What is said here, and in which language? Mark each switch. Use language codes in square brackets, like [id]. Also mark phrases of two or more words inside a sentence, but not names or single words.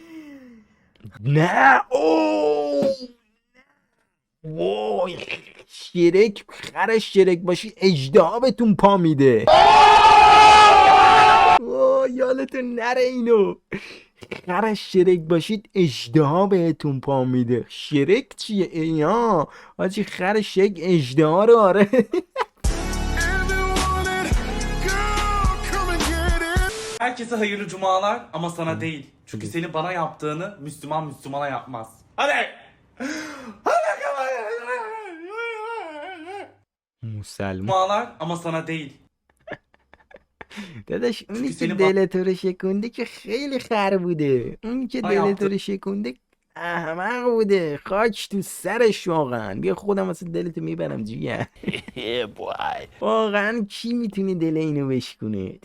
[fa] نه اوه وای شرک، خر شرک باشی اژدها بهتون پا میده. وای یادتون نره اینو، خر شرک باشید اژدها بهتون پا میده. شرک چیه اینا آجی؟ خر شرک اژدها رو آره. [tr] Herkese hayırlı cumalar ama sana değil. Çünkü senin bana yaptığını Müslümana yapmaz. Hadi. [fa] مسلمان [tr] Cumalar ama sana değil. [fa] داداش اونی که سینما- دلتو رو شکونده که خیلی خر بوده، اونی که دلتو رو شکونده احمق بوده. خاک تو سرش واقعا. بیا خودم واسه دلتو میبرم جیگر. واقعا کی میتونه دل اینو بشکونه؟